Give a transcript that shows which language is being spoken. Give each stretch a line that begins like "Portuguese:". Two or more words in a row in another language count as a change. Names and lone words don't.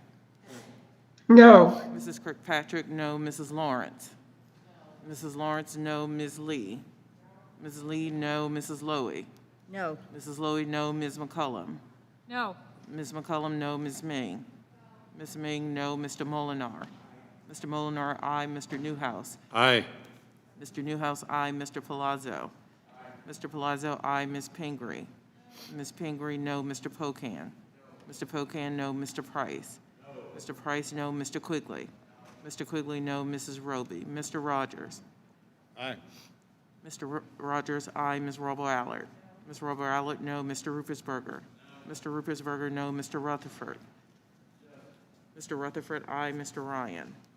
English: No. Mrs. Kirkpatrick, no. Mrs. Lawrence. Mrs. Lawrence, no. Ms. Lee. Ms. Lee, no. Mrs. Lowy. No. Mrs. Lowy, no. Ms. McCullum. No. Ms. McCullum, no. Ms. Ming. Ms. Ming, no. Mr. Molinar. Mr. Molinar, aye. Mr. Newhouse. Aye. Mr. Newhouse, aye. Mr. Palazzo. Mr. Palazzo, aye. Ms. Pingree. Ms. Pingree, no. Mr. Pocan. Mr. Pocan, no. Mr. Price. Mr. Price, no. Mr. Quigley. Mr. Quigley, no. Mrs. Roby. Mr. Rogers. Aye. Mr. Rogers, aye. Ms. Robo-Allard. Ms. Robo-Allard, no. Mr. Ruppersberger. Mr. Ruppersberger, no. Mr. Rutherford. Mr. Rutherford, aye. Mr. Ryan.